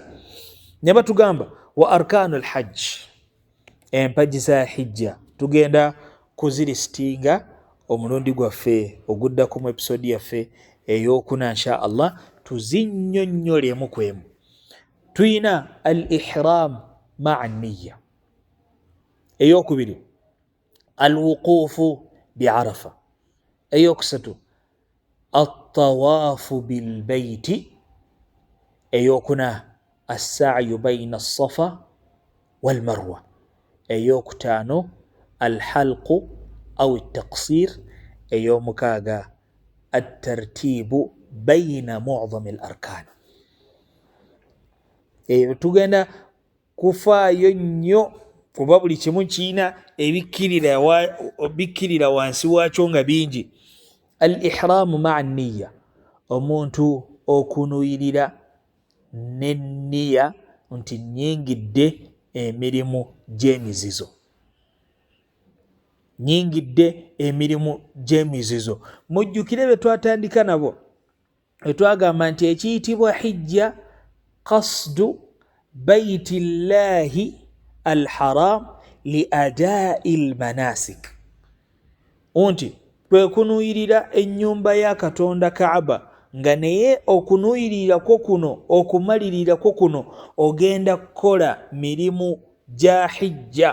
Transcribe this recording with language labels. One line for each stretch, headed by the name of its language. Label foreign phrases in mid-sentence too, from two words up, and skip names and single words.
Ganda: Ne batugamba wa
Arabic: أركان الحج,
Ganda: empagi za hijja tugenda kuzirisitinga omulundi gwaffe oguddako mu episode yaffe ey'okuna
Arabic: إن شاء الله,
Ganda: tuzinnyonnyolemu kwemu. Tuyina
Arabic: الإحرام مع النية,
Ganda: ey'okubiri
Arabic: الوقوف بعرفة,
Ganda: ey'okusatu
Arabic: الطواف بالبيت,
Ganda: ey'okuna
Arabic: السعي بين الصفا والمروة,
Ganda: ey'okutaano
Arabic: الحلق أو التقصير,
Ganda: ey'omukaaga
Arabic: الترتيب بين معظم الأركان.
Ganda: Tugenda kufaayo nnyo kuba buli kimu kiina ebikkirira wansi waakyo nga bingi.
Arabic: الإحرام مع النية,
Ganda: omuntu okunuyirira n'enniya nti nnyingidde emirimu gy'emizizo, nnyingidde emirimu gy'emizizo. Mujjukire bye twatandika nabo, twagamba nti ekiyitibwa
Arabic: الحجة قصد بيت الله الحرام لأداء المناسك,
Ganda: nti kwe kunuyirira ennyumba ya Katonda Kaaba, nga naye okunuyirirako kuno okumalirirako kuno ogenda kukola mirimu gya hijja.